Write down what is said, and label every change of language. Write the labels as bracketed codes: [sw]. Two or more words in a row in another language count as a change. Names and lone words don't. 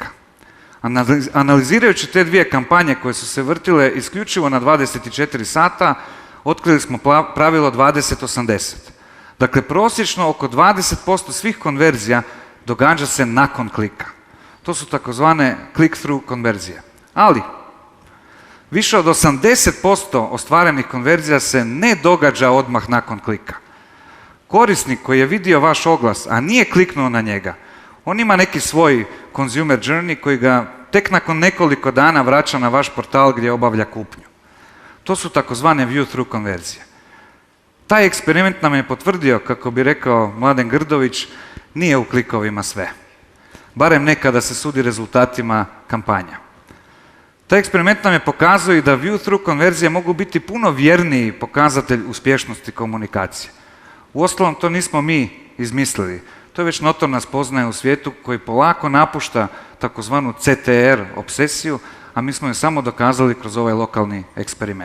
[hr] Analizirajući te 2 kampanje koje su se vrtile isključivo na 24 sata, otkrili smo pravilo 20-80. Dakle, prosječno oko 20% svih konverzija događa se nakon klika. To su takozvane click-through konverzije. Ali, više od 80% ostvarenih konverzija se ne događa odmah nakon klika. Korisnik koji je vidio vaš oglas, a nije kliknuo na njega, on ima neki svoj [en] consumer journey [hr] koji ga tek nakon nekoliko dana vraća na vaš portal gdje obavlja kupnju. To su takozvane view-through konverzije. Taj eksperiment nam je potvrdio, kako bi rekao Mladen Grdović, nije u klikovima sve. Barem ne kada se sudi rezultatima kampanja. Taj eksperiment nam je pokazao i da view-through konverzije mogu biti puno vjerniji pokazatelj uspješnosti komunikacije. Uostalom, to nismo mi izmislili. To je već notorna spoznaja u svijetu koji polako napušta takozvanu CTR obsesiju, a mi smo je samo dokazali kroz ovaj lokalni eksperiment.